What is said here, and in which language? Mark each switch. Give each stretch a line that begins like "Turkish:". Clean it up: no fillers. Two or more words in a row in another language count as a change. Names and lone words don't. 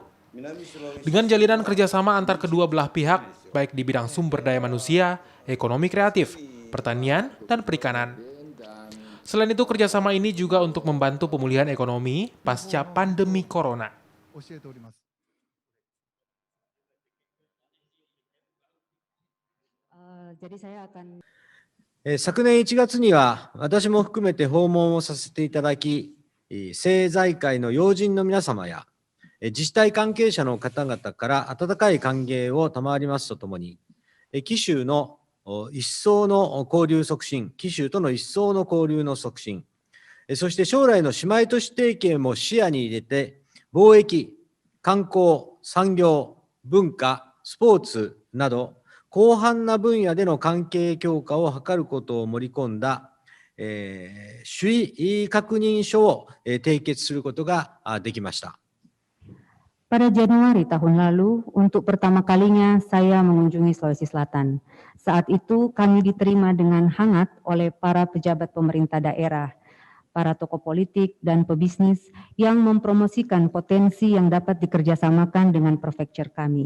Indonesian: Dengan jalinan kerjasama antar kedua belah pihak, baik di bidang sumber daya manusia, ekonomi kreatif, pertanian, dan perikanan. Selain itu, kerjasama ini juga untuk membantu pemulihan ekonomi pasca pandemi corona. Jadi saya akan
Japanese: 昨年1月には、私も含めて訪問をさせていただき、政財界の要人の皆様や、自治体関係者の方々から温かい歓迎を賜りますとともに、紀州の一層の交流促進、紀州との一層の交流の促進、そして将来の姉妹都市提携も視野に入れて、貿易、観光、産業、文化、スポーツなど、広範な分野での関係強化を図ることを盛り込んだ、首位確認書を締結することができました。
Indonesian: Pada Januari tahun lalu, untuk pertama kalinya saya mengunjungi Sulawesi Selatan. Saat itu kami diterima dengan hangat oleh para pejabat pemerintah daerah, para tokoh politik dan pebisnis yang mempromosikan potensi yang dapat dikerjasamakan dengan prefektur kami.